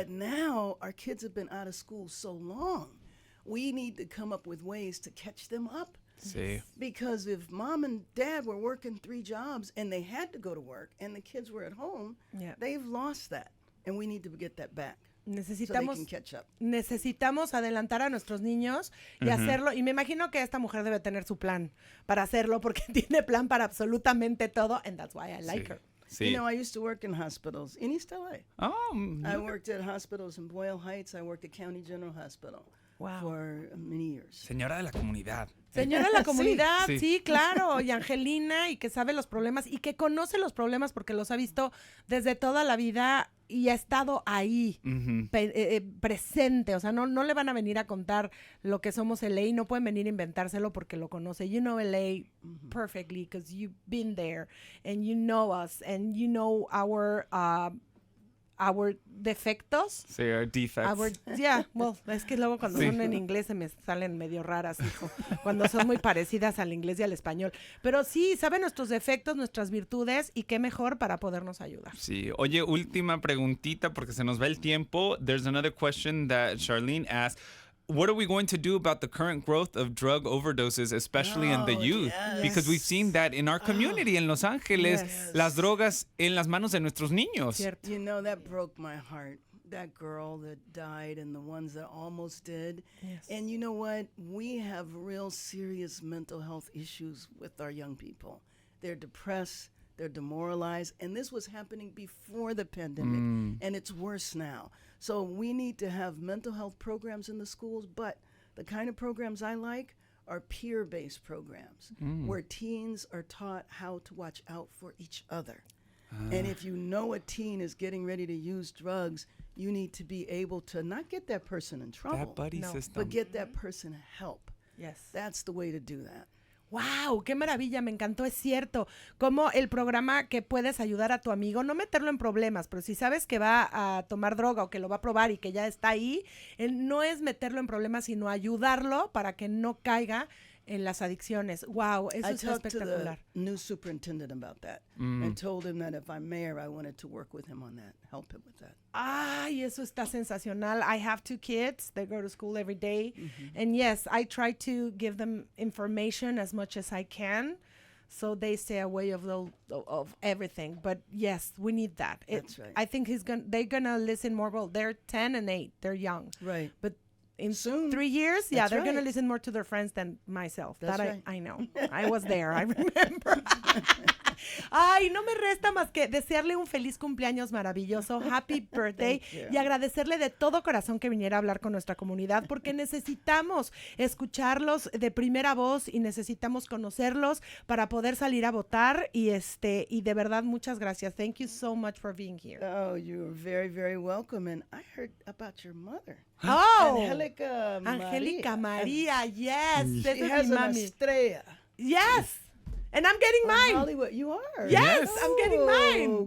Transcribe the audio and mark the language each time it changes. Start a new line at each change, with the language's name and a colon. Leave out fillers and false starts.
English: But now our kids have been out of school so long, we need to come up with ways to catch them up.
Spanish: Sí.
English: Because if mom and dad were working 3 jobs and they had to go to work and the kids were at home, they've lost that. And we need to get that back. So they can catch up.
Spanish: Necesitamos adelantar a nuestros niños y hacerlo. Y me imagino que esta mujer debe tener su plan para hacerlo porque tiene plan para absolutamente todo.
English: And that's why I like her.
Spanish: Sí.
English: You know, I used to work in hospitals in East LA. Oh, I worked at hospitals in Boyle Heights. I worked at County General Hospital for many years.
Spanish: Señora de la comunidad. Señora de la comunidad, Sí. sí, claro, y Angelina, y que sabe los problemas, y que conoce los problemas porque los ha visto desde toda la vida y ha estado ahí, presente, o sea, no le van a venir a contar lo que somos LA, no pueden venir a inventárselo porque lo conoce.
English: You know LA perfectly because you've been there, and you know us, and you know our our defectos. Sí, our defects.
Spanish: Es que luego cuando son en inglés se me salen medio raras, hijo, cuando son muy parecidas al inglés y al español. Pero sí, sabe nuestros defectos, nuestras virtudes y qué mejor para podernos ayudar. Sí. Oye, última preguntita porque se nos va el tiempo.
English: There's another question that Charlene asked. What are we going to do about the current growth of drug overdoses, especially in the youth? Yes. Because we've seen that in our community
Spanish: en Los Ángeles, las drogas en las manos de nuestros niños. Cierto.
English: You know, that broke my heart. That girl that died and the ones that almost did. Yes. And you know what? We have real serious mental health issues with our young people. They're depressed, they're demoralized, and this was happening before the pandemic, and it's worse now. So we need to have mental health programs in the schools, but the kind of programs I like are peer-based programs where teens are taught how to watch out for each other. And if you know a teen is getting ready to use drugs, you need to be able to not get that person in trouble, That buddy system. but get that person help. Yes. That's the way to do that.
Spanish: ¡Wow! ¡Qué maravilla! Me encantó, es cierto. Como el programa que puedes ayudar a tu amigo, no meterlo en problemas, pero si sabes que va a tomar droga o que lo va a probar y que ya está ahí, no es meterlo en problemas, sino ayudarlo para que no caiga en las adicciones. ¡Wow! Eso
English: I
Spanish: está
English: talked to the
Spanish: espectacular.
English: new superintendent about that and told him that if I'm mayor, I wanted to work with him on that, help him with that.
Spanish: Ay, eso está sensacional.
English: I have 2 kids. They go to school every day. And yes, I try to give them information as much as I can so they stay away of everything. But yes, we need that. That's right. I think they're going to listen more. Well, they're 10 and 8. They're young. Right. But in Soon. 3 years, That's they're going to right. listen more to their friends than myself. That's that right. I know. I was there. I remember.
Spanish: Ay, no me resta más que desearle un feliz cumpleaños maravilloso,
English: happy birthday, Thank you.
Spanish: y agradecerle de todo corazón que viniera a hablar con nuestra comunidad, porque necesitamos escucharlos de primera voz y necesitamos conocerlos para poder salir a votar y de verdad muchas gracias.
English: Thank you so much for being here. Oh, you're very, very welcome. And I heard about your mother. Oh, Angelica María, yes. She
Spanish: Esa es
English: has
Spanish: mi
English: an
Spanish: mami. estrella.
English: Yes. And I'm getting From mine. Hollywood. You are? Yes, I'm getting mine.